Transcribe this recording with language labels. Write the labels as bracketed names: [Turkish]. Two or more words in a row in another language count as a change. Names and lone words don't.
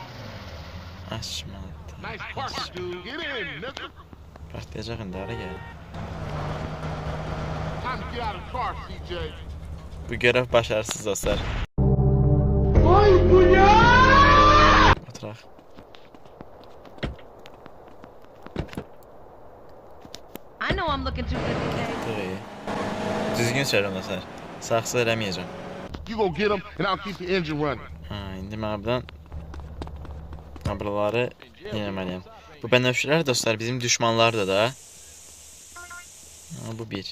[Azerbaijani] Partlayacaq indi, ara gəl. Bu [Turkish] görev başarısız [Azerbaijani] dostlar. Oturaq. [English] I know I'm looking too good today. [Azerbaijani] Düzgün söyləyirəm dostlar. Saxsı eləməyəcəm. [English] You gonna get him, and I'll keep the engine running. [Azerbaijani] Ha, indi mən buradan buraları yenemeliyim. Bu bənövşələr dostlar bizim düşmanlardır da. Ha, bu bir.